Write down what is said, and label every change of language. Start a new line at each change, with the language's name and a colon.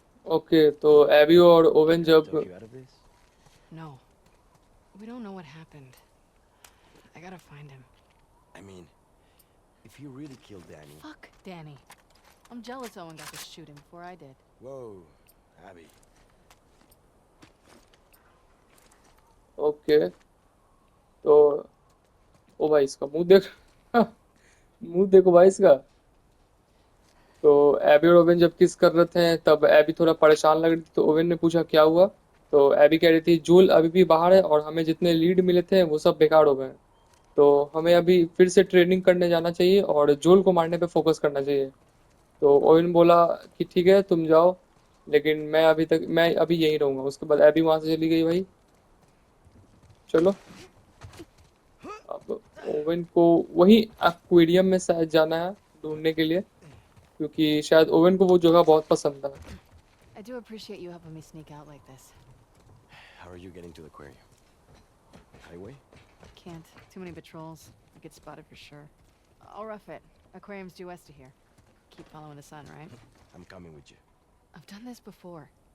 Hindi: Okay, तो AB और oven जब
English: Talk you out of this? No. We don't know what happened. I gotta find him. I mean, if he really killed Danny... Fuck Danny. I'm jealous Owen got to shoot him before I did. Whoa, Abby.
Hindi: Okay, तो ओ भाई इसका मुंह देख। मुंह देखो भाई इसका। तो एबी और ओवेन जब किस कर रहे थे, तब एबी थोड़ा परेशान लग रही थी, तो ओवेन ने पूछा क्या हुआ। तो एबी कह रही थी जूल अभी भी बाहर है और हमें जितने लीड मिले थे वो सब बेकार हो गए हैं, तो हमें अभी फिर से ट्रेनिंग करने जाना चाहिए और जूल को मारने पे फोकस करना चाहिए। तो ओवेन बोला कि ठीक है तुम जाओ, लेकिन मैं अभी यहीं रहूंगा। उसके बाद एबी वहां से चली गई भाई। चलो, अब ओवेन को वही एक्वेरियम में शायद जाना है ढूंढने के लिए, क्योंकि शायद ओवेन को वो जगह बहुत पसंद है।
English: I do appreciate you helping me sneak out like this. How are you getting to the aquarium? Highway? Can't. Too many patrols. I get spotted for sure. I'll rough it. Aquarium's due west of here. Keep following the sun, right? I'm coming with you. I've done this before.